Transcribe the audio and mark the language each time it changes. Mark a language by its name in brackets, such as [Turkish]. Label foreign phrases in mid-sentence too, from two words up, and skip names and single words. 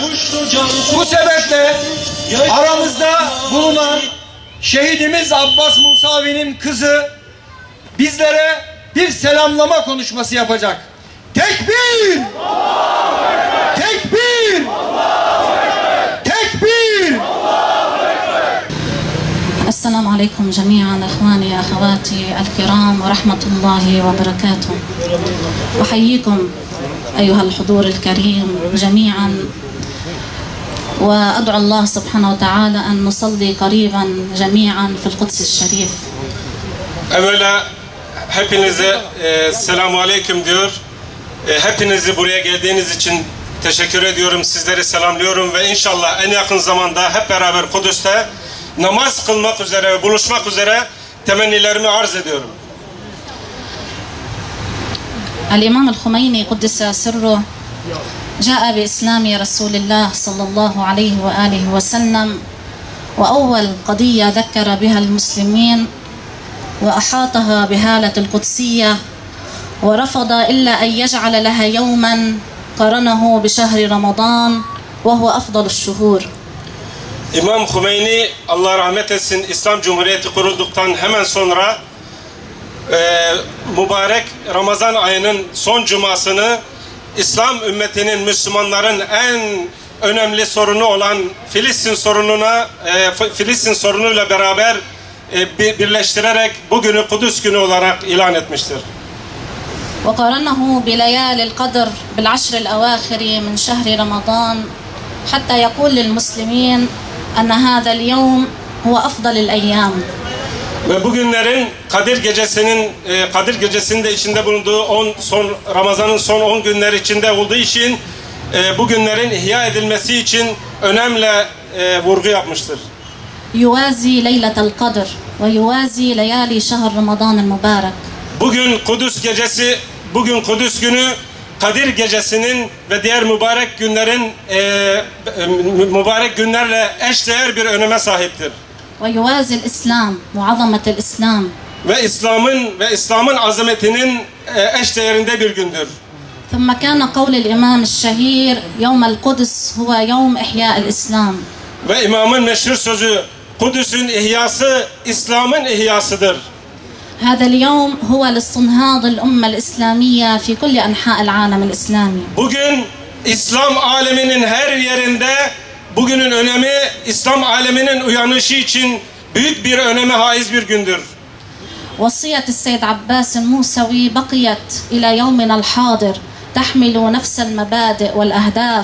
[Turkish] Bu sebeple aramızda bulunan şehidimiz Abbas Musavi'nin kızı bizlere bir selamlama konuşması yapacak. Tekbir! Tekbir! Tekbir! [Arabic] السلام عليكم جميعا اخواني اخواتي الكرام ورحمه الله وبركاته. احييكم ايها الحضور الكريم جميعا وادعو الله سبحانه وتعالى ان نصلي قريبا جميعا في القدس الشريف. [Turkish] Evvela hepinize [Arabic] السلام عليكم [Turkish] diyor. Hepinizi buraya geldiğiniz için teşekkür ediyorum. Sizleri selamlıyorum ve inşallah en yakın zamanda hep beraber Kudüs'te namaz kılmak üzere ve buluşmak üzere temennilerimi arz ediyorum. [Arabic] الإمام الخميني قدس سره جاء بإسلام رسول الله صلى الله عليه وآله وسلم وأول قضية ذكر بها المسلمين وأحاطها بهالة القدسية ورفض إلا أن يجعل لها يوما قرنه بشهر رمضان وهو أفضل الشهور. [Turkish] İmam Hümeyni Allah rahmet etsin İslam Cumhuriyeti kurulduktan hemen sonra mübarek Ramazan ayının son cumasını İslam ümmetinin, Müslümanların en önemli sorunu olan Filistin sorunuyla beraber birleştirerek bugünü Kudüs günü olarak ilan etmiştir. [Arabic] وقارنه بليالي القدر بالعشر الأواخر من شهر رمضان حتى يقول للمسلمين أن هذا اليوم هو أفضل الأيام. [Turkish] Ve bugünlerin Kadir Gecesi'nde içinde bulunduğu Ramazan'ın son 10 günler içinde olduğu için bugünlerin ihya edilmesi için önemli vurgu yapmıştır. [Arabic] يوازي ليلة القدر ويوازي ليالي شهر رمضان المبارك. [Turkish] Bugün Kudüs günü Kadir Gecesi'nin ve diğer mübarek günlerle eşdeğer bir öneme sahiptir. [Arabic] ويوازي الإسلام وعظمة الإسلام. [Turkish] Ve İslam'ın azametinin eşdeğerinde bir gündür. [Arabic] ثم كان قول الإمام الشهير يوم القدس هو يوم إحياء الإسلام. [Turkish] Ve imamın meşhur sözü Kudüs'ün ihyası İslam'ın ihyasıdır. [Arabic] هذا اليوم هو لاستنهاض الأمة الإسلامية في كل أنحاء العالم الإسلامي. [Turkish] Bugün İslam aleminin her yerinde bugünün önemi İslam aleminin uyanışı için büyük bir öneme haiz bir gündür. [Arabic] وصية السيد عباس الموسوي بقيت إلى يومنا الحاضر تحمل نفس المبادئ والأهداف.